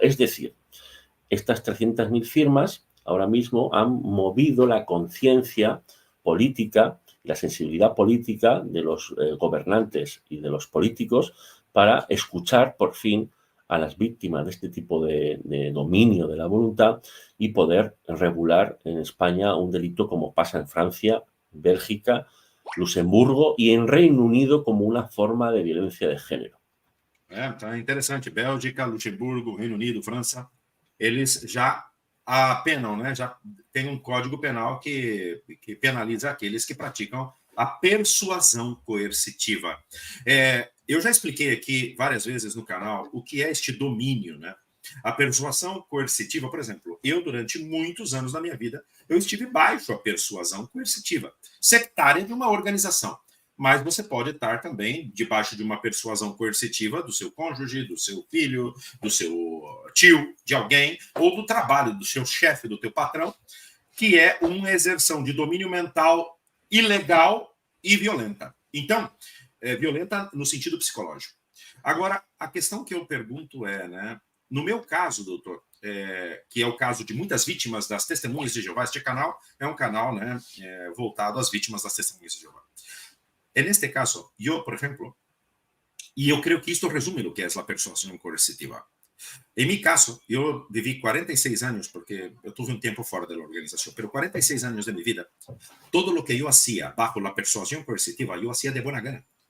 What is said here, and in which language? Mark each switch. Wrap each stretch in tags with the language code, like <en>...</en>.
<es>Es decir, estas 300.000 firmas ahora mismo han movido la conciencia política, la sensibilidad política de los gobernantes y de los políticos para escuchar por fin a las víctimas de este tipo de dominio de la voluntad y poder regular en España un delito como pasa en Francia Bélgica, Luxemburgo y en Reino Unido como una forma de violencia de género.</es> <pt>Tá interessante. Bélgica, Luxemburgo, Reino Unido, França, eles já apenam, né? Já tem um código penal que penaliza aqueles que praticam a persuasão coercitiva. Eu já expliquei aqui várias vezes no canal o que é este domínio, né? A persuasão coercitiva, por exemplo, eu durante muitos anos da minha vida, eu estive baixo a persuasão coercitiva, sectária de uma organização. Mas você pode estar também debaixo de uma persuasão coercitiva do seu cônjuge, do seu filho, do seu tio, de alguém, ou do trabalho do seu chefe, do teu patrão, que é uma exerção de domínio mental ilegal e violenta. Então, violenta no sentido psicológico. Agora, a questão que eu pergunto é, né, no meu caso, doutor, que é o caso de muitas vítimas das Testemunhas de Jeová, este canal é um canal, né, voltado às vítimas das Testemunhas de Jeová.</pt> <es>En este caso, yo, por ejemplo, y yo creo que esto resume lo que es la persuasión coercitiva. En mi caso, yo viví 46 años, porque yo tuve un tiempo fuera de la organización, pero 46 años de mi vida, todo lo que yo hacía bajo la persuasión coercitiva, yo hacía de buena gana.</es>